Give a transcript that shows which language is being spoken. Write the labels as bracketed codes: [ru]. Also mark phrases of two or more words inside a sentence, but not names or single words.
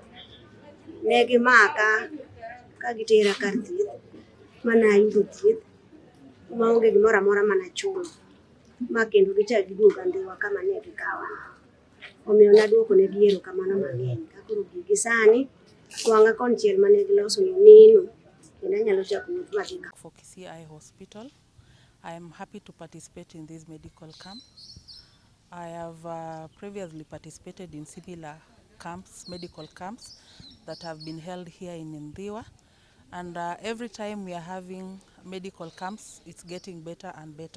[luo] Ne gimaka ka gitera kar thieth, mana yudo thieth maonge gimoro amora manachulo, ma kendo gichak giduoga Ndhiwa kama ne gikawa. Omiyo naduoko negi erokamano mang'eny. Ka koro gigi sani wang'a konchiel mane giloso nino, kendo anyalo chako wuoth madhi ka. [en] For Kisii Hospital, I am happy to participate in this medical camp. I have previously participated in similar camps, medical camps that have been held here in Ndhiwa, and every time we are having medical camps, it's getting better and better.